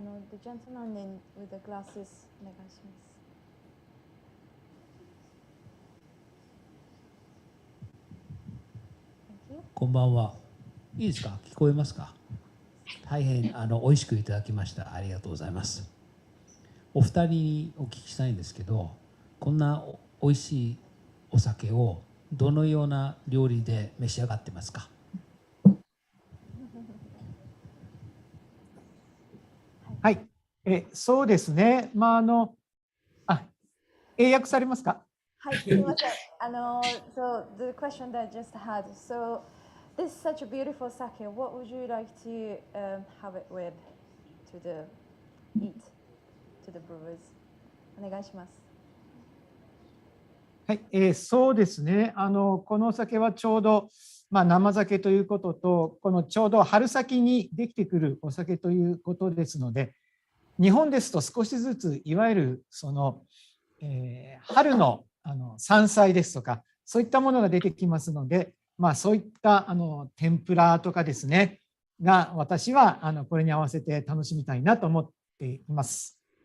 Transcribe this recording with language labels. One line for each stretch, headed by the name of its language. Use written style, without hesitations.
English: The gentleman with the glasses,
Japanese: お願いします。こんばんは。いいですか？聞こえますか？大変美味しくいただきました。ありがとうございます。お二人にお聞きしたいんですけど、こんな美味しいお酒をどのような料理で召し上がってますか？はい、そうですね。英訳されますか？はい、すみません。
English: So the question that I just had. So this is such a beautiful sake. What would you like to have it with to the eat to the brewers?
Japanese: お願いします。はい、そうですね。このお酒はちょうど、生酒ということと、このちょうど春先にできてくるお酒ということですので、日本ですと少しずついわゆるその、春の山菜ですとか、そういったものが出てきますので、そういった天ぷらとかですね、が私はこれに合わせて楽しみたいなと思っています。